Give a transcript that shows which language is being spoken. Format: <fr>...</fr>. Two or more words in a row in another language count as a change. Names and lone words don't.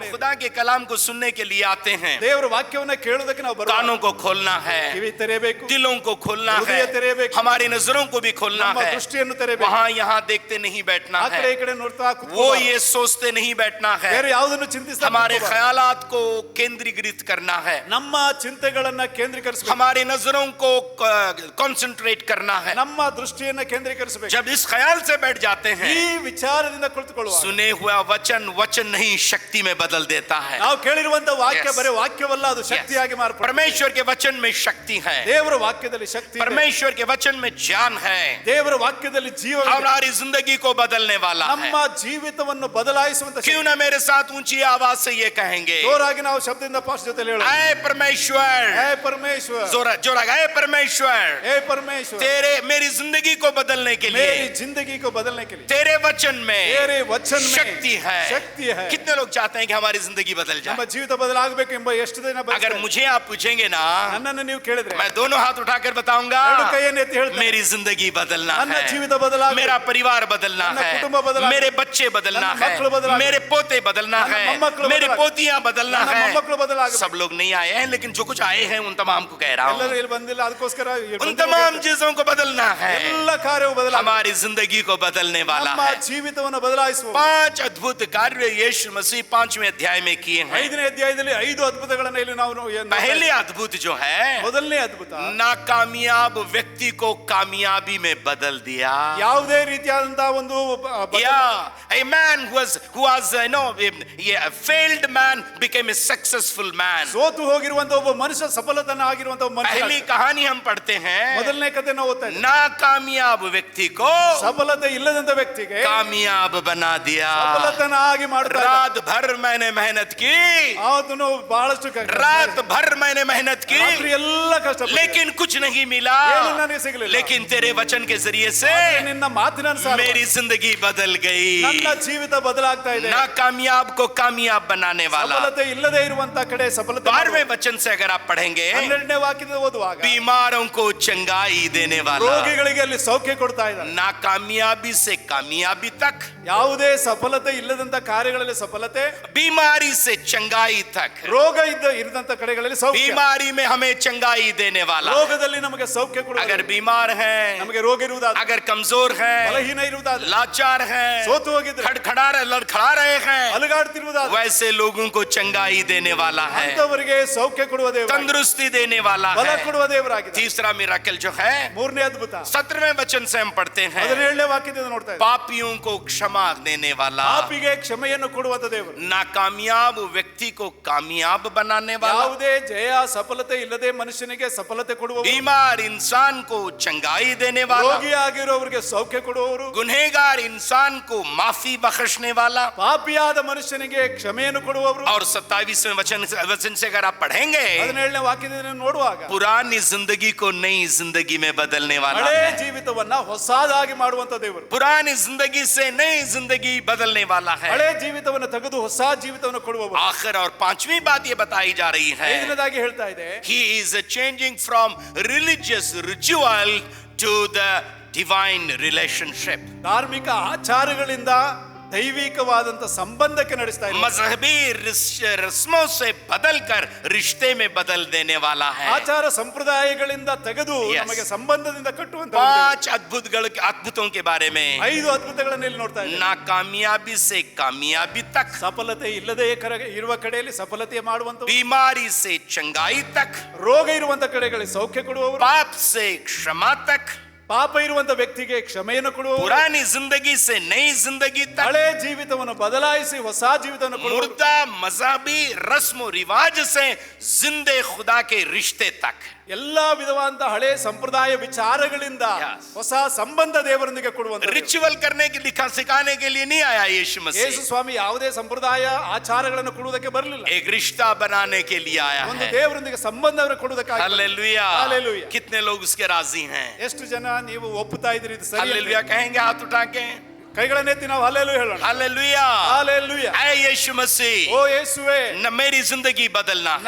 <hi>खुदा के कलाम को सुनने के लिए आते हैं,</hi> <kn>ದೇವರ ವಾಕ್ಯವನ್ನ ಕೇಳೋದಕ್ಕೆ ನಾವು ಬರುವಾಗ</kn> <hi>कानों को खोलना है,</hi> <kn>ಕಿವಿ ತೆರೆಯಬೇಕು,</kn> <hi>दिलों को खोलना है,</hi> <kn>ಹೃದಯ ತೆರೆಯಬೇಕು,</kn> <hi>हमारी नजरों को भी खोलना</hi> <kn>ನಮ್ಮ</kn> <hi>है।</hi> <kn>ದೃಷ್ಟಿಯನ್ನು ತೆರೆಯಬೇಕು,</kn> <hi>वहां यहाँ देखते नहीं बैठना</hi> <kn>ಆ</kn> <hi>है,</hi> <kn>ಕಡೆ ಈ ಕಡೆ ನೋಡ್ತಾ</kn> <hi>वो</hi> <kn>ಕೂತ್ಕೊಳ್ಳಬಾರದು,</kn> <hi>ये सोचते नहीं बैठना है,</hi> <kn>ಬೇರೆ ಯಾವುದನ್ನು ಚಿಂತಿಸ್ತಾ</kn> <hi>हमारे</hi> <kn>ಕೂತ್ಕೊಳ್ಳಬಾರದು,</kn> <hi>ख्यालात को केंद्रीकृत करना है,</hi> <kn>ನಮ್ಮ ಚಿಂತೆಗಳನ್ನ ಕೇಂದ್ರೀಕರಿಸಬೇಕು,</kn> <hi>हमारी नजरों को कंसंट्रेट करना है।</hi> <kn>ನಮ್ಮ ದೃಷ್ಟಿಯನ್ನ ಕೇಂದ್ರೀಕರಿಸಬೇಕು।</kn> <hi>जब इस ख्याल से बैठ जाते हैं,</hi> <kn>ಈ ವಿಚಾರದಿಂದ ಕುಳಿತುಕೊಳ್ಳುವ</kn> <hi>सुने हुआ वचन वचन नहीं शक्ति में बदल देता है।</hi> <kn>ನಾವು ಕೇಳಿರುವಂತ ವಾಕ್ಯ Yes. ಬರೀ ವಾಕ್ಯವಲ್ಲ, ಅದು ಶಕ್ತಿಯಾಗಿ ಮಾರ್ಪಡುತ್ತೆ।</kn> <hi>परमेश्वर के वचन में शक्ति है,</hi> <kn>ದೇವರ ವಾಕ್ಯದಲ್ಲಿ ಶಕ್ತಿ ಇದೆ,</kn> <hi>परमेश्वर के वचन में ज्ञान है,</hi> <kn>ದೇವರ ವಾಕ್ಯದಲ್ಲಿ ಜೀವವಿದೆ,</kn> <hi>हमारी जिंदगी को बदलने वाला है।</hi> <kn>ನಮ್ಮ ಜೀವಿತವನ್ನು ಬದಲಾಯಿಸುವಂತ ಶಕ್ತಿ।</kn> <hi>क्यों ना मेरे साथ ऊंची आवाज से ये कहेंगे,</hi> <kn>ಜೋರಾಗಿ ನಾವು ಶಬ್ದದಿಂದ ಪಾಸ್ ಜೊತೆ ಹೇಳೋಣ,</kn> <hi>ऐ परमेश्वर,</hi> <kn>ಹೇ ಪರಮೇಶ್ವರ,</kn> <hi>जोरा ऐ परमेश्वर, हे परमेश्वर, तेरे मेरी जिंदगी को बदलने के लिए, मेरी जिंदगी को बदलने के लिए तेरे वचन में तेरे वचन में शक्ति है। शक्ति है। कितने लोग चाहते हैं कि हमारी जिंदगी बदल</hi> <kn>ನಮ್ಮ</kn> <hi>जाए?</hi> <kn>ಜೀವಿತ ಬದಲಾಗಬೇಕು ಎಂಬ ಎಷ್ಟು ದಿನ</kn> <hi>अगर</hi> <kn>ಬಯಸ್ತಾರೆ?</kn> <hi>मुझे आप पूछेंगे ना,</hi> <kn>ನನ್ನನ್ನು ನೀವು ಕೇಳಿದ್ರೆ</kn> <hi>मैं दोनों हाथ उठाकर बताऊंगा,</hi> <kn>ಎರಡು ಕೈಯನ್ನು ಎತ್ತಿ ಹೇಳ್ತೇನೆ,</kn> <hi>मेरी जिंदगी बदलना</hi> <kn>ನನ್ನ</kn> <hi>है,</hi> <kn>ಜೀವಿತ ಬದಲಾಗಬೇಕು,</kn> <hi>मेरा परिवार बदलना</hi> <kn>ನನ್ನ</kn> <hi>है,</hi> <kn>ಕುಟುಂಬ ಬದಲಾಗಬೇಕು,</kn> <hi>मेरे बच्चे बदलना</hi> <kn>ನನ್ನ</kn> <hi>है,</hi> <kn>ಮಕ್ಕಳು ಬದಲಾಗಬೇಕು,</kn> <hi>मेरे पोते बदलना</hi> <kn>ನನ್ನ</kn> <hi>है,</hi> <kn>ಮೊಮ್ಮಕ್ಕಳು</kn> <hi>मेरी</hi> <kn>ಬದಲಾಗಬೇಕು,</kn> <hi>पोतियां बदलना</hi> <kn>ನನ್ನ</kn> <hi>है।</hi> <kn>ಮೊಮ್ಮಕ್ಕಳು ಬದಲಾಗಬೇಕು।</kn> <hi>सब लोग नहीं आए हैं, लेकिन जो कुछ आए हैं उन तमाम को कह रहा</hi> <kn>ಎಲ್ಲರೂ</kn> <hi>हूँ,</hi> <kn>ಇಲ್ಲಿ ಬಂದಿಲ್ಲ, ಅದಕ್ಕೋಸ್ಕರ ಇಲ್ಲಿ</kn> <hi>उन</hi> <kn>ಬಂದಿಲ್ಲ,</kn> <hi>तमाम चीजों को बदलना है।</hi> <kn>ಎಲ್ಲ ಕಾರ್ಯವು ಬದಲಾಗಬೇಕು,</kn> <hi>हमारी जिंदगी को बदलने वाला</hi> <kn>ನಮ್ಮ</kn> <hi>है।</hi> <kn>ಜೀವಿತವನ್ನು ಬದಲಾಯಿಸುವ</kn> <hi>5 अद्भुत कार्य यीशु मसीह 5वें अध्याय में किए हैं।</hi> <kn>5ನೇ ಅಧ್ಯಾಯದಲ್ಲಿ 5 ಅದ್ಭುತಗಳನ್ನು ಇಲ್ಲಿ ನಾವು</kn> <hi>पहले अद्भुत जो है,</hi> <kn>ಮೊದಲನೇ ಅದ್ಭುತ</kn> <hi>नाकामयाब व्यक्ति को कामयाबी में बदल दिया।</hi> <kn>ಯಾವುದೇ ರೀತಿಯಾದಂತಹ ಒಂದು</kn> <en>Yeah, a man who was a failed man became a successful man.</en> <kn>ಸೋತು ಹೋಗಿರುವಂತ ಒಬ್ಬ ಮನುಷ್ಯ ಸಫಲತನ ಆಗಿರುವಂತ ಒಬ್ಬ ಮನುಷ್ಯ।</kn> <hi>पहली कहानी हम पढ़ते हैं,</hi> <kn>ಮೊದಲನೇ ಕಥೆ ನಾವು ಓದ್ತಾ ಇದ್ದೀವಿ,</kn> <hi>नाकामयाब व्यक्ति को</hi> <kn>ಸಫಲತೆ ಇಲ್ಲದಂತ ವ್ಯಕ್ತಿಗೆ</kn> <hi>कामयाब बना दिया।</hi> <kn>ಸಫಲತನ ಆಗಿ ಮಾಡ್ತಾರೆ।</kn> <hi>रात भर मैंने मेहनत की,</hi> <kn>ಅವನು ಬಹಳಷ್ಟು</kn> <hi>रात भर मैंने मेहनत की,</hi> <kn>ರಾತ್ರಿ ಎಲ್ಲ ಕಷ್ಟಪಟ್ಟೆ,</kn> <hi>लेकिन कुछ नहीं मिला।</hi> <kn>ಏನು ನನಗೆ ಸಿಗಲಿಲ್ಲ,</kn> <hi>लेकिन तेरे वचन के जरिए से</hi> <kn>ನಿನ್ನ ಮಾತಿನ ಅನುಸಾರ</kn> <hi>मेरी जिंदगी बदल गई।</hi> <kn>ನನ್ನ ಜೀವಿತ ಬದಲಾಗ್ತಾ ಇದೆ।</kn> <hi>नाकामयाब को कामयाब बनाने वाला।</hi> <kn>ಸಫಲತೆ ಇಲ್ಲದೆ ಇರುವಂತ ಕಡೆ ಸಫಲತೆ</kn> <hi>12वें वचन से अगर आप पढ़ेंगे,</hi> <kn>12ನೇ ವಾಕ್ಯದ ಓದುವಾಗ</kn> <hi>बीमारों को चंगाई देने वाला।</hi> <kn>ರೋಗಿಗಳಿಗೆ ಅಲ್ಲಿ ಸೌಖ್ಯ ಕೊಡ್ತಾ ಇದ್ದಾನೆ।</kn> <hi>नाकामयाबी से कामयाबी तक,</hi> <kn>ಯಾವುದೇ ಸಫಲತೆ ಇಲ್ಲದಂತ ಕಾರ್ಯಗಳಲ್ಲಿ ಸಫಲತೆ,</kn> <hi>बीमारी से चंगाई तक,</hi> <kn>ರೋಗ ಇರದಂತ ಕಡೆಗಳಲ್ಲಿ ಸೌಖ್ಯ,</kn> <hi>बीमारी में हमें चंगाई देने वाला।</hi> <kn>ರೋಗದಲ್ಲಿ ನಮಗೆ ಸೌಖ್ಯ ಕೊಡುವ,</kn> <hi>अगर बीमार है,</hi> <kn>ನಮಗೆ ರೋಗ ಇರುವುದಾದ್ರೆ,</kn> <hi>अगर कमजोर है,</hi> <kn>ಬಲಹೀನ ಇರುವುದಾದ್ರೆ,</kn> <hi>लाचार है,</hi> <kn>ಸೋತು ಹೋಗಿದ್ರೆ,</kn> <hi>लड़खड़ा रहे हैं,</hi> <kn>ಅಲುಗಾಡ್ತಿರುವುದಾದ್ರೆ,</kn> <hi>वैसे लोगों को चंगाई देने वाला है,</hi> <kn>ಅಂತವರಿಗೆ ಸೌಖ್ಯ ಕೊಡುವ ದೇವರು,</kn> <hi>तंदुरुस्ती देने वाला</hi> <kn>ಬಲ</kn> <hi>है।</hi> <kn>ಕೊಡುವ ದೇವರಾಗಿದೆ।</kn> <hi>तीसरा मिराकल जो है,</hi> <kn>ಮೂರನೇ ಅದ್ಭುತ</kn> <hi>17वें वचन से हम पढ़ते हैं,</hi> <kn>17ನೇ ವಾಕ್ಯದಿಂದ ನೋಡ್ತಾ ಇದ್ದೀವಿ,</kn> <hi>पापियों को क्षमा देने वाला।</hi> <kn>ಪಾಪಿಗೆ ಕ್ಷಮೆಯನ್ನು ಕೊಡುವಂತ ದೇವರು,</kn> <hi>नाकामयाब व्यक्ति को कामयाब बनाने वाला।</hi> <kn>ಯಾವುದೇ ಜಯ ಸಫಲತೆ ಇಲ್ಲದೆ ಮನುಷ್ಯನಿಗೆ ಸಫಲತೆ ಕೊಡುವವರು,</kn> <hi>बीमार इंसान को चंगाई देने वाला।</hi> <kn>ರೋಗಿಯಾಗಿರುವವರಿಗೆ ಸೌಖ್ಯ ಕೊಡುವವರು,</kn> <hi>गुनहगार इंसान को माफी बख्शने वाला।</hi> <kn>ಪಾಪಿಯಾದ ಮನುಷ್ಯನಿಗೆ ಕ್ಷಮೆಯನ್ನು ಕೊಡುವವರು।</kn> <hi>और 27वें वचन से अगर आप पढ़ेंगे,</hi> <kn>17ನೇ ವಾಕ್ಯದಿಂದ ನೋಡುವಾಗ</kn> <hi>पुरानी जिंदगी को नई जिंदगी में बदलने वाला</hi> <kn>ಹಳೆ</kn> <hi>है।</hi> <kn>ಜೀವಿತವನ್ನ ಹೊಸದಾಗಿ ಮಾಡುವಂತ ದೇವರು,</kn> <hi>पुरानी जिंदगी से नई जिंदगी बदलने वाला है।</hi> <kn>ಹಳೆ ಜೀವಿತವನ್ನು ತೆಗೆದು ಹೊಸ ಜೀವಿತವನ್ನು ಕೊಡುವವರು।</kn> <hi>आखिर और 5वीं बात ये बताई जा रही है,</hi> <kn>ಐದನೇದಾಗಿ ಹೇಳ್ತಾ ಇದೆ,</kn> <en>he is changing from religious ritual to the divine relationship.</en> <kn>ಧಾರ್ಮಿಕ ಆಚಾರಗಳಿಂದ ದೈವಿಕವಾದಂತ ಸಂಬಂಧಕ್ಕೆ ನಡೆಸ್ತಾ ಇದೆ।</kn> <hi>मजहबी रस्मों से बदलकर रिश्ते में बदल देने वाला है।</hi> <kn>ಆಚಾರ ಸಂಪ್ರದಾಯಗಳಿಂದ ತೆಗೆದು Yes. ನಮಗೆ ಸಂಬಂಧದಿಂದ ಕಟ್ಟುವಂತ</kn> <hi>5 अद्भुतों के बारे में,</hi> <kn>5 ಅದ್ಭುತಗಳನ್ನು ಇಲ್ಲಿ ನೋಡ್ತಾ ಇದ್ದೀವಿ।</kn> <hi>नाकामयाबी से कामयाबी तक,</hi> <kn>ಸಫಲತೆ ಇಲ್ಲದೆ ಇರುವ ಕಡೆಯಲ್ಲಿ ಸಫಲತೆ ಮಾಡುವಂತ,</kn> <hi>बीमारी से चंगाई तक,</hi> <kn>ರೋಗ ಇರುವಂತ ಕಡೆಗಳಲ್ಲಿ ಸೌಖ್ಯ ಕೊಡುವವರು,</kn> <hi>पाप से क्षमा तक,</hi> <kn>ಪಾಪ ಇರುವಂತ ವ್ಯಕ್ತಿಗೆ ಕ್ಷಮೆಯನ್ನು ಕೊಡುವವರು,</kn> <hi>पुरानी जिंदगी से नई जिंदगी तक,</hi> <kn>ಹಳೆ ಜೀವಿತವನ್ನು ಬದಲಾಯಿಸಿ ಹೊಸ ಜೀವಿತವನ್ನು ಕೊಡುವವರು,</kn> <hi>मुर्दा मजहबी रस्म रिवाज से जिंदे खुदा के रिश्ते तक।</hi> <kn>ಎಲ್ಲಾ ವಿಧವಾದಂತ ಹಳೆ ಸಂಪ್ರದಾಯ ವಿಚಾರಗಳಿಂದ Yes. ಹೊಸ ಸಂಬಂಧ ದೇವರೊಂದಿಗೆ ಕೊಡುವಂತ ದೇವರು।</kn> <hi>रिचुअल करने के सिखाने के लिए नहीं आया यीशु</hi> <kn>ಯೇಸು</kn> <hi>मसीह,</hi> <kn>ಸ್ವಾಮಿ ಯಾವುದೇ ಸಂಪ್ರದಾಯ ಆಚಾರಗಳನ್ನು ಕೊಡುವುದಕ್ಕೆ ಬರಲಿಲ್ಲ,</kn> <hi>एक रिश्ता बनाने के लिए आया</hi> <kn>ಒಂದು</kn> <hi>है।</hi> <kn>ದೇವರೊಂದಿಗೆ ಸಂಬಂಧವನ್ನು ಕೊಡುವುದಕ್ಕಾಗಿ।</kn> <hi>हालेलुया, हालेलुया। कितने लोग उसके राजी हैं?</hi> <kn>ಎಷ್ಟು ಜನ ನೀವು ಒಪ್ಪುತ್ತಾ ಇದ್ದೀರಿ ಇದು ಸರಿ ಅಂತ?</kn> <hi>हालेलुया कहेंगे हाथ उठा के?</hi> <kn>ಕೈಗಳನ್ನೆತ್ತಿ ನಾವು ಹಲ್ಲೆಲೂಯಾ ಹೇಳೋಣ.</kn> <hi>हालेलुया</hi> <kn>ಹಲ್ಲೆಲೂಯಾ.</kn> <hi>ऐ यीशु मसीह</hi> <kn>ಓ ಯೇಸುವೇ,</kn> <hi>न मेरी जिंदगी बदलना है</hi>